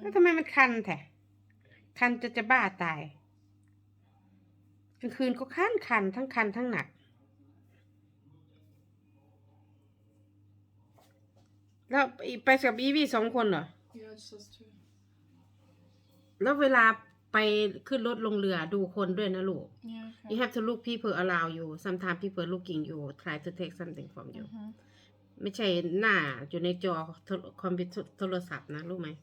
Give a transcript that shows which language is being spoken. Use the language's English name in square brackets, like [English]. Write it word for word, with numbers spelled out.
[Thai] แล้วทำไมมันคันแท้คันจะจะบ้าตายกลางคืนก็คันคันทั้งคันทั้งหนัก แล้วไปกับอีวีสองคนเหรอ [English] Yeah, just us two. [Thai] แล้วเวลาไปขึ้นรถลงเรือดูคนด้วยนะลูก [English] Yeah, okay. you have to look people around you sometimes people looking you try to take something from you Mhm. [Thai] ไม่ใช่หน้าอยู่ในจอโทรคอมพิวเตอร์โทรศัพท์นะรู้ไหม